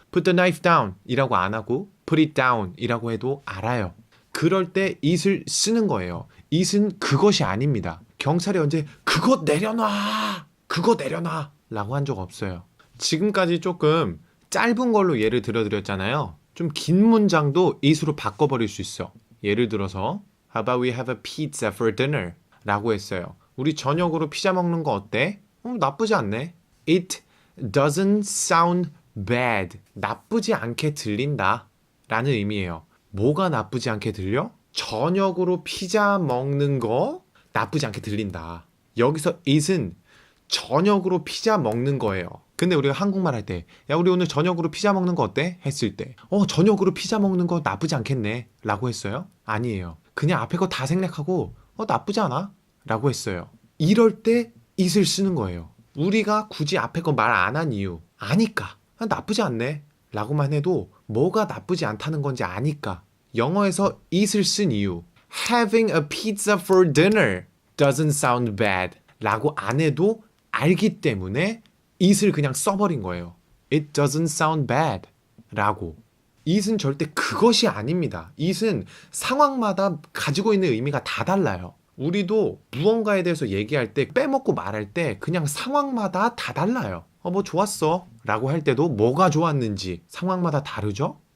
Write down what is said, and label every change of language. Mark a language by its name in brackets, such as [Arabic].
[English] put the knife down [Korean] 이라고 안 하고 [English] put it down [Korean] 이라고 해도 알아요. 그럴 때 it을 쓰는 거예요. it은 그것이 아닙니다. 경찰이 언제 그것 내려놔! 그거 내려놔! 라고 한 적 없어요. 지금까지 조금 짧은 걸로 예를 들어드렸잖아요. 좀 긴 문장도 it으로 바꿔버릴 수 있어. 예를 들어서 [English] How about we have a pizza for dinner? [Korean] 라고 했어요. 우리 저녁으로 피자 먹는 거 어때? 나쁘지 않네. [English] It doesn't sound bad. [Korean] 나쁘지 않게 들린다 라는 의미예요. 뭐가 나쁘지 않게 들려? 저녁으로 피자 먹는 거 나쁘지 않게 들린다. 여기서 it은 저녁으로 피자 먹는 거예요. 근데 우리가 한국말 할 때 야, 우리 오늘 저녁으로 피자 먹는 거 어때? 했을 때 저녁으로 피자 먹는 거 나쁘지 않겠네 라고 했어요? 아니에요. 그냥 앞에 거 다 생략하고 나쁘지 않아? 라고 했어요. 이럴 때 it을 쓰는 거예요. 우리가 굳이 앞에 거 말 안 한 이유 아니까 나쁘지 않네 라고만 해도 뭐가 나쁘지 않다는 건지 아니까. 영어에서 it을 쓴 이유 [English] Having a pizza for dinner doesn't sound bad [Korean] 라고 안 해도 알기 때문에 it을 그냥 써버린 거예요. [English] It doesn't sound bad 라고. [Korean] it은 절대 그것이 아닙니다. it은 상황마다 가지고 있는 의미가 다 달라요. 우리도 무언가에 대해서 얘기할 때 빼먹고 말할 때 그냥 상황마다 다 달라요. 뭐 좋았어 라고 할 때도 뭐가 좋았는지 상황마다 다르죠?